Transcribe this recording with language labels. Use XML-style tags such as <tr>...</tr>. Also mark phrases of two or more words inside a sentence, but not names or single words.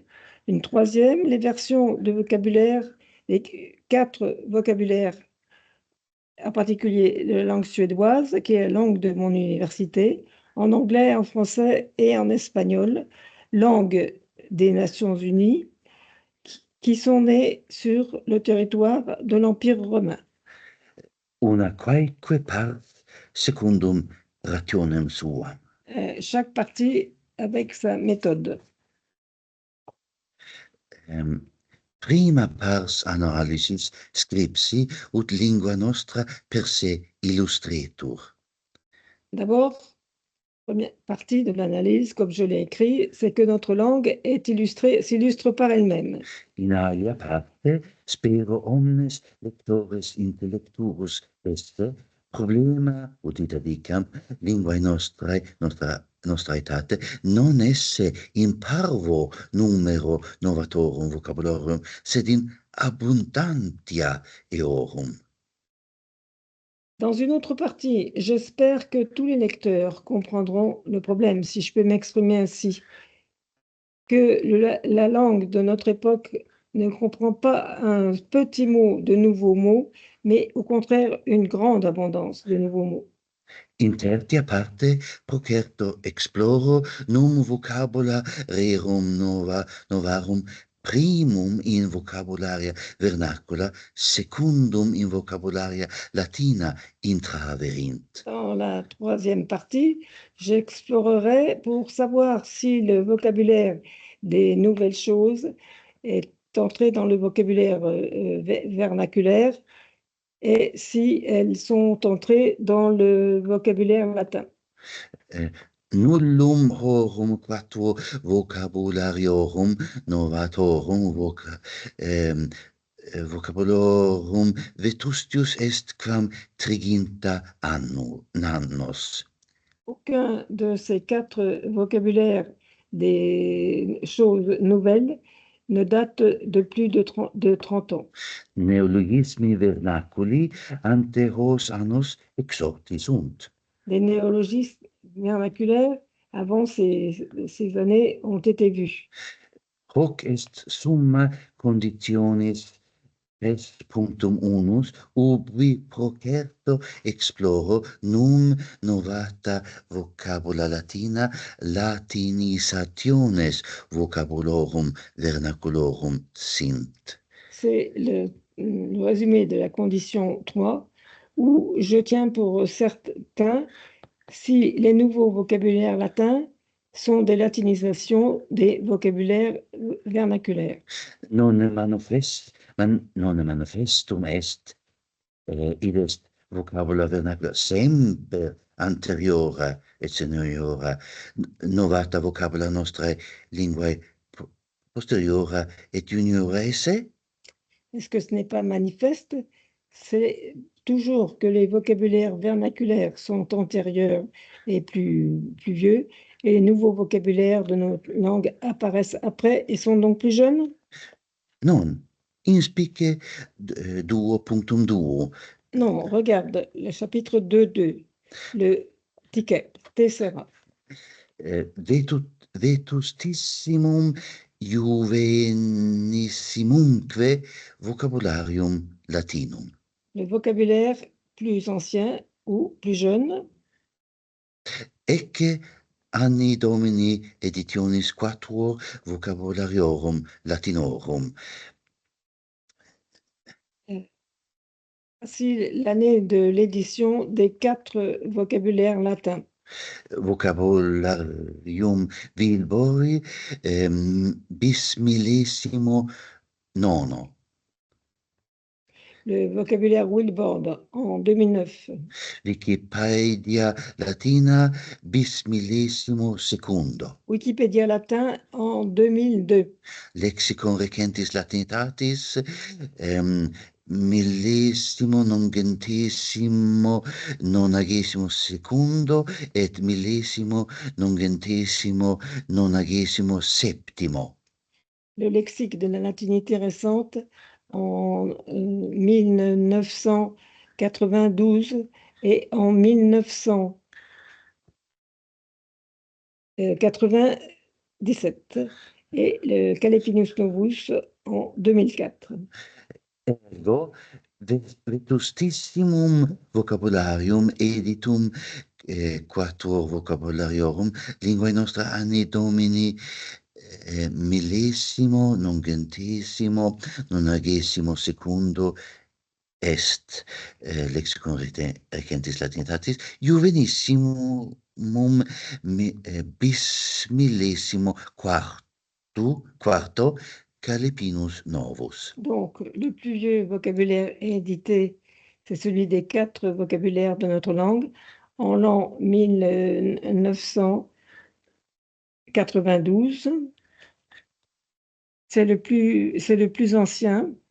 <fr>Une troisième, les versions de vocabulaire des 4 vocabulaires, en particulier de la langue suédoise, qui est la langue de mon université, en anglais, en français et en espagnol, langue des Nations Unies, qui sont nées sur le territoire de l'Empire romain.</fr> <la>Una quaeque pars secundum rationem suam.</la> <fr>Chaque partie avec sa méthode.</fr> <la>Prima pars analysis scripsi ut lingua nostra per se illustretur.</la> <fr>D'abord, première partie de l'analyse, comme je l'ai écrit, c'est que notre langue est illustrée, s'illustre par elle-même.</fr> <la>In alia parte, spero omnes lectores intellecturus esse, problema, udita dicam, linguae nostra etate, non esse in parvo numero novatorum vocabularium, sed in abundantia eorum.</la> <fr>Dans une autre partie, j'espère que tous les lecteurs comprendront le problème, si je peux m'exprimer ainsi, que la langue de notre époque ne comprend pas un petit mot de nouveaux mots, mais au contraire une grande abondance de nouveaux mots.</fr> <la>In tertia parte procerto exploro num vocabula rerum novarum primum in vocabularia vernacula, secundum in vocabularia latina intraverint.</la> <fr>Dans la troisième partie, j'explorerai pour savoir si le vocabulaire des nouvelles choses est entré dans le vocabulaire vernaculaire et si elles sont entrées dans le vocabulaire latin.</fr> <la>Nullum horum quatuor vocabulariorum novatorum vocabularum vetustius est quam triginta annos.</la> <fr>Aucun de ces 4 vocabulaires des choses nouvelles ne date de plus de 30 ans.</fr> <la>Neologismi vernaculi ante hos annos exorti sunt.</la> <fr>Les néologismes vernaculaires avant ces années ont été vus.</fr> <la>Hoc est summa conditionis est punctum unus, ubi procerto exploro num novata vocabula latina latinisationes vocabulorum vernaculorum sint.</la> <fr>C'est le résumé de la condition 3, où je tiens pour certain si les nouveaux vocabulaires latins sont des latinisations des vocabulaires vernaculaires.</fr> <la>Non manifestum est, id est vocabula vernacula semper anteriora et seniora, novata vocabula nostrae linguae posteriora et juniora esse?</la> <fr>Est-ce que ce n'est pas manifeste? C'est toujours que les vocabulaires vernaculaires sont antérieurs et plus vieux, et les nouveaux vocabulaires de notre langue apparaissent après et sont donc plus jeunes?</fr> <la>Non, inspice duo punctum duo.</la> <fr>Non, regarde le chapitre 2.2, le ticket, tessera.</fr> <la>Vetustissimum juvenissimumque vocabularium latinum.</la> <fr>Le vocabulaire plus ancien ou plus jeune.</fr> <la>Ecce anni domini editionis quatuor vocabulariorum latinorum.</la> <fr>Voici l'année de l'édition des 4 vocabulaires latins.</fr> <la>Vocabularium Wilbori bis millesimo nono.</la> <fr>Le vocabulaire Wilbord en 2009.</fr> <la>Wikipedia Latina bis millesimo secundo.</la> <fr>Wikipédia latin en 2002.</fr> <la>Lexicon recentis latinitatis millesimo nongentesimo nonagesimo secundo et millesimo nongentesimo nonagesimo septimo.</la> <fr>Le lexique de la latinité récente en 1992 et en 1997 et le Calepinus Novus en 2004.</fr> <la>Ergo, vetustissimum vocabularium editum quatuor vocabulariorum linguae nostra anni domini millesimo nongentesimo nonagesimo secundo est lexicon recentis latinitatis juvenissimum bis millesimo quarto Calepinus novus.</la> <fr>Donc, le plus vieux vocabulaire édité, c'est celui des 4 vocabulaires de notre langue en l'an 1992. C'est le plus ancien.</fr>